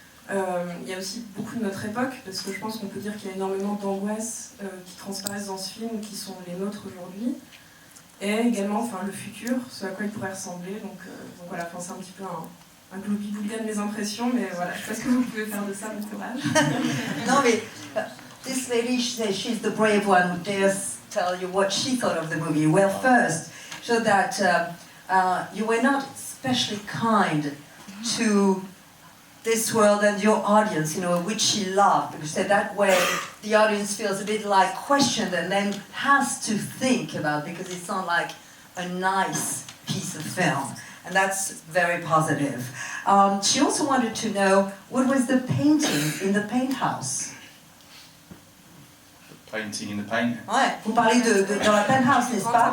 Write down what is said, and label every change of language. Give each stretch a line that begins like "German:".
French: Il y a aussi beaucoup de notre époque, parce que je pense qu'on peut dire qu'il y a énormément d'angoisses qui transparaissent dans ce film, qui sont les nôtres aujourd'hui. Et également le futur, ce à quoi il pourrait ressembler. Donc voilà, c'est un petit peu un globi-boulga de mes impressions, mais voilà, je ne sais pas ce que vous pouvez faire de ça, bon courage. Non mais,
English: this lady, she's the brave one who dares tell you what she thought of the movie. Well, first, so that you were not especially kind to this world and your audience, you know, which you love, because that way the audience feels a bit like questioned and then has to think about, because it's not like a nice piece of film. And that's very positive. She also wanted to know what was the painting in the paint house. Painting in the paint.
French: Ouais, vous parlez dans la penthouse, n'est-ce pas?